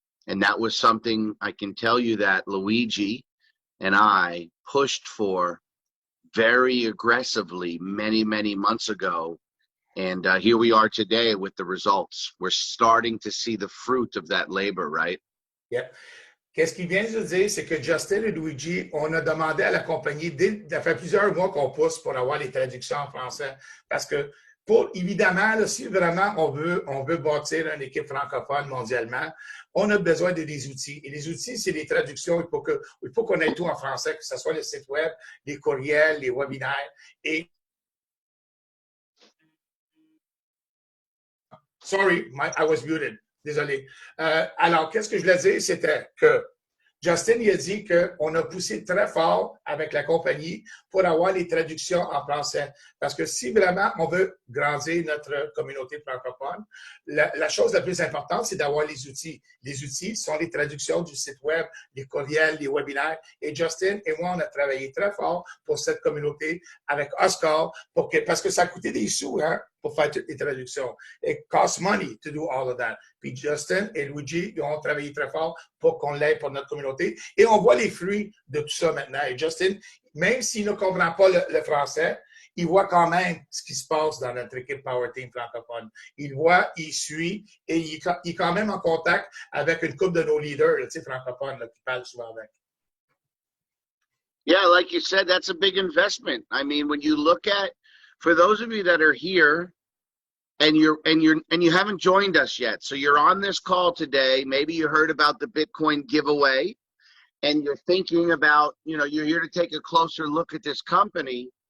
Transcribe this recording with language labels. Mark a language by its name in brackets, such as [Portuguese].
[English] And that was something I can tell you that Luigi and I pushed for very aggressively many, many months ago. And here we are today with the results. We're starting to see the fruit of that labor, right? Yeah. [French] Qu'est-ce qu'il vient de dire, c'est que Justin et Luigi, on a demandé à la compagnie, ça fait plusieurs mois qu'on pousse pour avoir les traductions en français. Parce que, évidemment, là, si vraiment on veut bâtir une équipe francophone mondialement, on a besoin de des outils. Et les outils, c'est les traductions. Il faut qu'on ait tout en français, que ce soit le site web, les courriels, les webinaires. Et [English] Sorry, I was muted. [French] Désolé. Alors, qu'est-ce que je voulais dire? C'était que Justin, il a dit qu'on a poussé très fort avec la compagnie pour avoir les traductions en français. Parce que si vraiment on veut grandir notre communauté francophone, la chose la plus importante, c'est d'avoir les outils. Les outils sont les traductions du site web, les courriels, les webinaires. Et Justin et moi, on a travaillé très fort pour cette communauté avec Oscar parce que ça coûtait des sous, hein, pour faire toutes les traductions. [English] It costs money to do all of that. [French] Puis Justin et Luigi, ils ont travaillé très fort pour qu'on l'aide pour notre communauté. Et on voit les fruits de tout ça maintenant. Et Justin, même s'il ne comprend pas le français, il voit quand même ce qui se passe dans notre équipe Power Team francophone. Il voit, il suit et il est quand même en contact avec une couple de nos leaders, tu sais, francophones, là, qui parlent souvent avec. [English] Yeah, like you said, that's a big investment. I mean, when you look at, for those of you that are here and you haven't joined us yet, so you're on this call today, maybe you heard about the Bitcoin giveaway and you're thinking about, you're here to take a closer look at this company.